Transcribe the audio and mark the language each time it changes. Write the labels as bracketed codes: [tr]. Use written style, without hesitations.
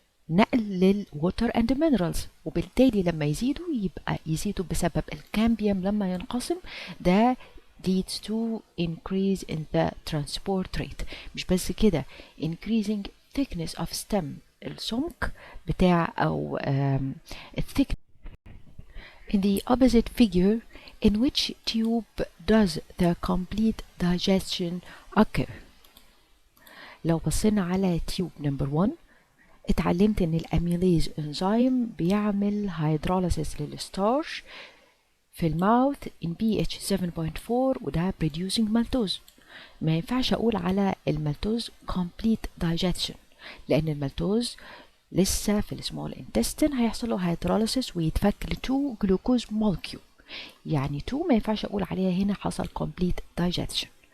[ar] نقل للووتر اند مينرالز وبالتالي لما يزيدوا يبقى يزيدوا بسبب الكامبيوم لما ينقسم ده leads to increase in the transport rate مش بس كده increasing thickness of stem السمك بتاع أو thickness. [en] In the opposite figure in which tube does the complete digestion occur [ar] لو بصينا على تيوب نمبر 1 اتعلمت ان الاميليز انزيم بيعمل هيدروليسيس للستارش في الماوث in pH 7.4 وده producing maltose. ما ينفعش اقول على المالتوز complete digestion لان المالتوز لسه في السمول intestine هيحصل له هيدروليسيس ويتفك ل 2 جلوكوز molecule، يعني 2 ما ينفعش اقول عليها هنا حصل complete digestion.